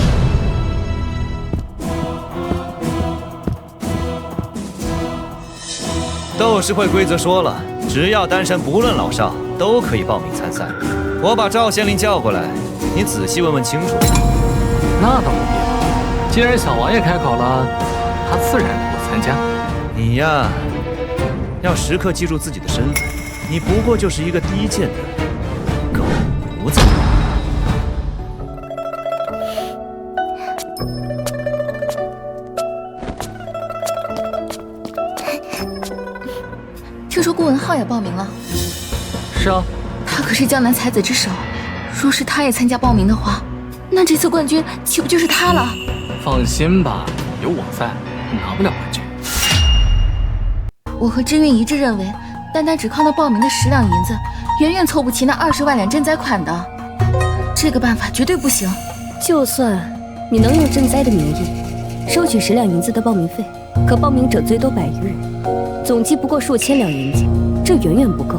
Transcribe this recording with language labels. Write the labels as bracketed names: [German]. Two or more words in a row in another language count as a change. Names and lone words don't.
[Chinese] 鬥詩會規則說了，只要單身不論老少，都可以報名參賽。我把趙縣令叫過來，你仔細問問清楚。那倒不必了。既然小王爺開口了，他自然能夠參加。你呀，要時刻記住自己的身份，你不過就是一個低賤的狗奴才。听說顧文浩也報名了。是啊，他可是江南才子之首，若是他也參加報名的話，那這次冠軍豈不就是他了？放心吧， 有我在，拿不了冠軍。我和知韵一致認為，單單只靠那報名的10兩銀子，遠遠湊不齊那20萬兩賑災款的。這個辦法絕對不行。就算你能用賑災的名義收取10兩銀子的報名費，可報名者最多100餘人，總計不過數千兩銀子，這遠遠不夠。